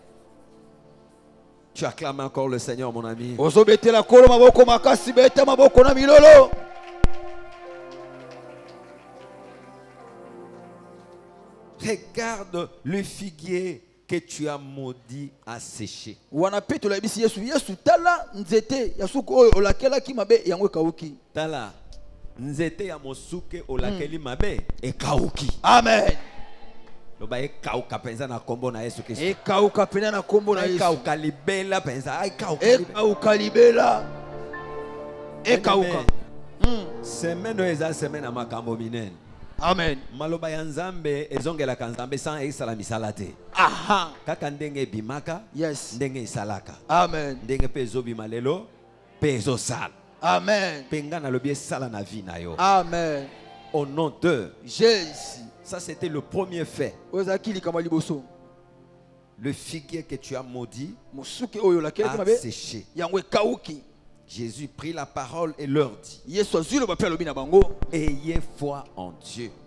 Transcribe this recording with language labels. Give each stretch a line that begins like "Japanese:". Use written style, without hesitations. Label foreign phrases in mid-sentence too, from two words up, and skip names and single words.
French: Tu acclames encore le Seigneur, mon ami. Regarde le figuier que tu as maudit à sécher.
Lingala: Tala, nzete ya mosuke olakeli mabe ekauki. Amen. Loba ekauka penza na kombo na Yesu Kristo. Ekauka penza na kombo na Yesu. Ekauka libela penza. Ekauka libela. Ekauka. Semaine eza semaine na makambo minene. Amen. Maloba ya Nzambe ezongela kanzambe sans esala misala te. Aha. Kaka ndenge bimaka, yes. Ndenge isalaka. Amen. Ndenge pe ezobima lelo, pe ezosala. Amen. Penga na lobi esala na vie na yo. Amen.
French: Au nom de Jésus. Ça c'était le premier fait. Le figuier que tu as maudit a séché. Jésus prit la parole et leur dit: ayez foi en Dieu.